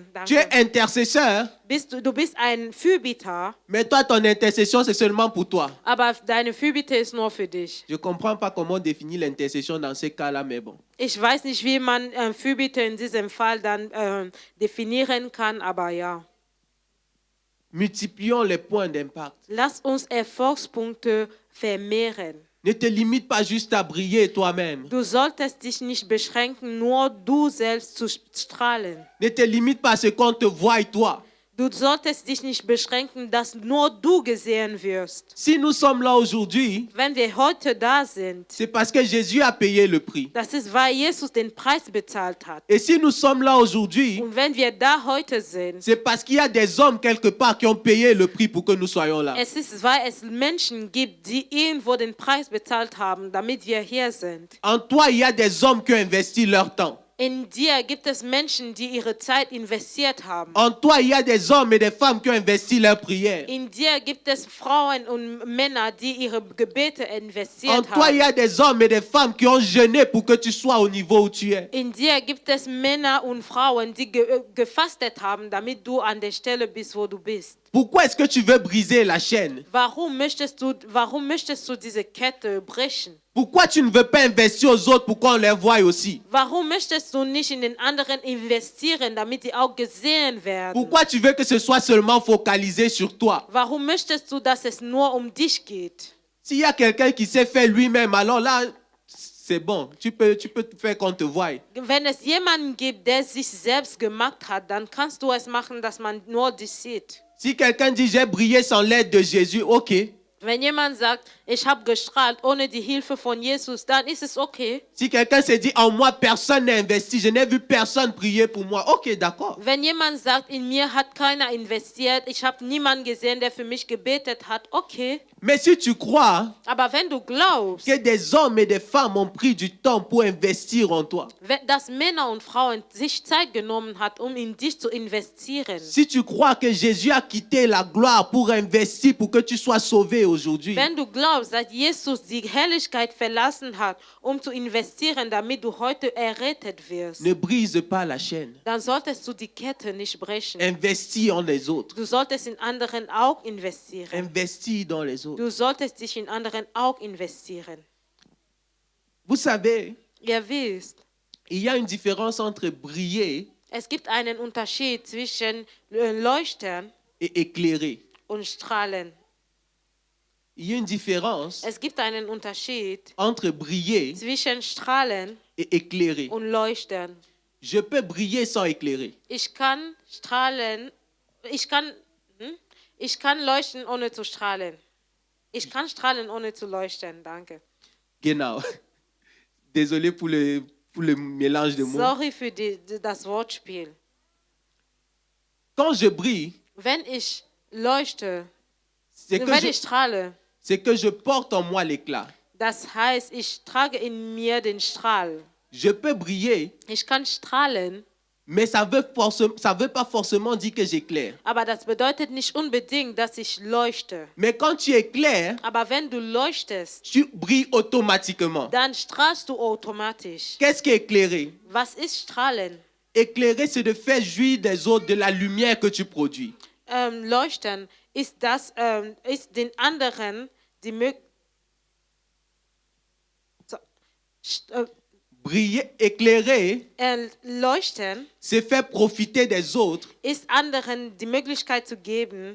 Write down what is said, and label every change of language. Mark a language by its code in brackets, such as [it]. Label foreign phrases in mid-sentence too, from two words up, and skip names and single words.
[fr] Tu es intercesseur, [de] Du bist ein Fürbitter, [fr] mais toi, ton intercession, c'est seulement pour toi. [de] aber deine Fürbitte ist nur für dich. [fr] Je ne comprends pas comment définir l'intercession dans ces cas-là, mais bon. [de] Ich weiß nicht, wie man Fürbitte in diesem Fall dann definieren kann, aber ja. [fr] Multiplions les points d'impact. [de] Lass uns Erfolgspunkte vermehren. [fr] Ne te limite pas juste à briller toi-même. [de] Du solltest dich nicht beschränken, nur du selbst zu strahlen. [fr] Ne te limite pas à ce qu'on te voie toi. [de] Du solltest dich nicht beschränken, dass nur du gesehen wirst. [fr] Si nous sommes là aujourd'hui, [de] Wenn wir heute da sind, [fr] c'est parce que Jésus a payé le prix. [de] das ist, weil Jesus den Preis bezahlt hat. [fr] Et si nous sommes là aujourd'hui, [de] Und wenn wir da heute sind, [fr] c'est parce qu'il y a des hommes quelque part qui ont payé le prix pour que nous soyons là. [de] es ist, weil es Menschen gibt, die irgendwo den Preis bezahlt haben, damit wir hier sind. [fr] En toi, il y a des hommes qui ont investi leur temps. [de] In dir gibt es Menschen, die ihre Zeit investiert haben. [fr] En toi, il y a des hommes et des femmes qui ont investi leur prière. [de] In dir gibt es Frauen und Männer, die ihre Gebete [fr] En [de] investiert [fr] toi, il y [de] haben. [fr] a des hommes et des femmes qui ont jeûné pour que tu sois au niveau où tu es. [de] In dir gibt es Männer und Frauen, die gefastet haben, damit du an der Stelle bist, wo du bist. [fr] Pourquoi est-ce que tu veux briser la chaîne? [de] Warum möchtest du diese Kette brechen? [fr] Pourquoi tu ne veux pas investir aux autres pour qu'on les voie aussi? [de] Warum möchtest du nicht in den anderen investieren, damit die auch gesehen werden? [fr] Pourquoi tu veux que ce soit seulement focalisé sur toi? [de] Warum möchtest du, dass es nur um dich geht? [fr] S'il y a quelqu'un qui s'est fait lui-même, alors là, c'est bon. Tu peux faire qu'on te voie. [de] Wenn es jemanden gibt, der sich selbst gemacht hat, dann kannst du es machen, dass man nur dich sieht. [fr] Si quelqu'un dit j'ai brillé sans l'aide de Jésus, ok. [de] Wenn jemand sagt, ich habe gestrahlt ohne die Hilfe von Jesus, dann ist es okay. [fr] Si quelqu'un se dit, en moi, personne n'a investi, je n'ai vu personne prier pour moi, ok, d'accord. [de] Wenn jemand sagt, in mir hat keiner investiert, ich habe niemanden gesehen, der für mich gebetet hat, okay. [fr] Mais si tu crois [de] Aber wenn du glaubst, [fr] que des hommes et des femmes ont pris du temps pour investir en toi, [de] dass Männer und Frauen sich Zeit genommen hat, um in dich zu investieren, [fr] si tu crois que Jésus a quitté la gloire pour investir, pour que tu sois sauvé aujourd'hui, [de] wenn du glaubst, dass Jesus die Herrlichkeit verlassen hat, um zu investieren, damit du heute errettet wirst, [fr] ne brise pas la chaîne. [de] dann solltest du die Kette nicht brechen. [fr] Investis en les autres. [de] Du solltest in anderen auch investieren. [fr] Investis dans les autres. [de] Du solltest dich in anderen auch investieren. [fr] Vous savez, [de] Ihr wisst, [fr] il y a une différence entre briller [de] es gibt einen Unterschied zwischen Leuchten [fr] et éclairer. [de] und Strahlen. [fr] Il y a une différence [de] Es gibt einen Unterschied [fr] entre briller [de] zwischen Strahlen [fr] et éclairer. [de] und Leuchten. [fr] Je peux briller sans éclairer. [de] Ich kann strahlen, ich kann leuchten ohne zu strahlen. Ich kann strahlen ohne zu leuchten, danke. Genau. [fr] Désolé pour le mélange de mots. [de] Sorry für das Wortspiel. [fr] Quand je brille, [de] Wenn ich leuchte, [fr] c'est [de] wenn ich strahle, [fr] que je porte en moi l'éclat. [de] das heißt, ich trage in mir den Strahl. [fr] Je peux briller, [de] Ich kann strahlen, [fr] mais ça veut pas forcément dire que j'éclaire. [de] aber das bedeutet nicht unbedingt, dass ich leuchte. [fr] Mais quand tu éclaires, [de] Aber wenn du leuchtest, [fr] tu brilles automatiquement. [de] dann strahlst du automatisch. [fr] Qu'est-ce qui est éclairé? [de] Was ist Strahlen? [fr] Éclairer, c'est de faire jouir des autres de la lumière que tu produis. [de] Leuchten ist den anderen die Möglichkeit. [fr] Briller, éclairer, [de] Leuchten [fr] c'est faire profiter des autres [de] ist anderen die Möglichkeit zu geben,